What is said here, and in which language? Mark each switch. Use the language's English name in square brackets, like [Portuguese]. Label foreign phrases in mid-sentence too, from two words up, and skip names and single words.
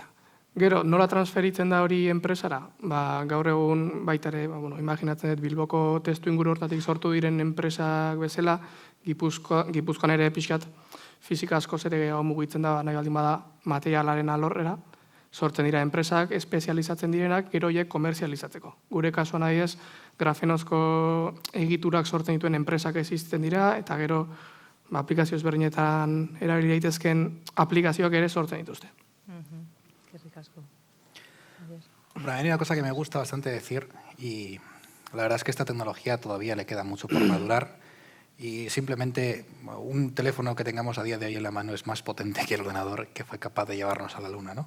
[Basque] Gero, nola transferitzen da hori enpresara? Gaur egun baitare, imaginatzen dut Bilboko testu inguru hortatik sortu diren enpresak bezala, Gipuzkoan ere pixkat fizika asko zere gehiago mugitzen da, nahi baldin bada materialaren alorrera, sortzen dira enpresak, espezializatzen direnak, gero horiek komerzializatzeko. Gure kasuan adibidez, grafenozko egiturak sortzen dituen enpresak existitzen dira, eta gero aplikazio ezberdinetan erabili daitezken aplikazioak ere sortzen dituzte. [Spanish] Qué ricasco. Bueno, hay una cosa que me gusta bastante decir y la verdad es que esta tecnología todavía le queda mucho por madurar y simplemente un teléfono que tengamos a día de hoy en la mano es más potente que el ordenador que fue capaz de llevarnos a la Luna, ¿no?